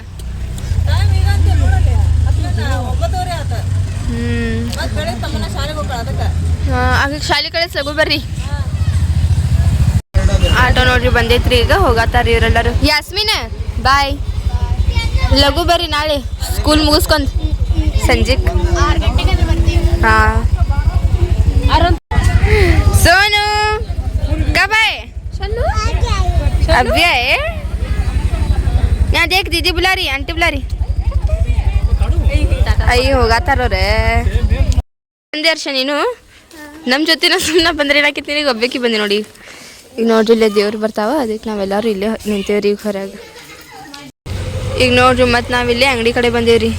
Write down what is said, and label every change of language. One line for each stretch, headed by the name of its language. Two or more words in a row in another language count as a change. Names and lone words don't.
Kannada: ಆಗ ಶಾಲೆ ಕಳಿಸ್ ಲಗು ಬರ್ರಿ. ಆಟೋ ನೋಡ್ರಿ ಬಂದೈತ್ರಿ ಈಗ. ಹೋಗತ್ತಾರ ಇವರೆಲ್ಲರೂ. ಯಾಸ್ಮಿನ್ ಬಾಯ್. ಲಗು ಬರ್ರಿ ನಾಳೆ ಸ್ಕೂಲ್ ಮುಗಿಸ್ಕೊಂಡ್ ಸಂಜೆಕ್.
Hindi: ಹಾಂ सोनू कब आए? अभी आए? यहाँ देख दीदी बुला रही, आंटी बुला रही.
Kannada: ಅಯ್ಯೋ ಹೋಗಾತಾರೋರೆ. ಬಂದೆ ಹರ್ಷ ನೀನು ನಮ್ಮ ಜೊತೆನ ಸುಮ್ಮನೆ ಬಂದ್ರೆ ಏನಾಕಿತ್ತೀನಿ. ಈಗ ಒಬ್ಬಾಕಿ ಬಂದೆ ನೋಡಿ. ಈಗ ನೋಡ್ರಿ ಇಲ್ಲೇ ದೇವ್ರು ಬರ್ತಾವ. ಅದಕ್ಕೆ ನಾವೆಲ್ಲರೂ ಇಲ್ಲೇ ನಿಂತೇವ್ರಿ ಈಗ ಹೊರಗೆ. ಈಗ ನೋಡ್ರಿ ಮತ್ತು ನಾವಿಲ್ಲೇ ಅಂಗಡಿ ಕಡೆ ಬಂದೇವ್ರಿ.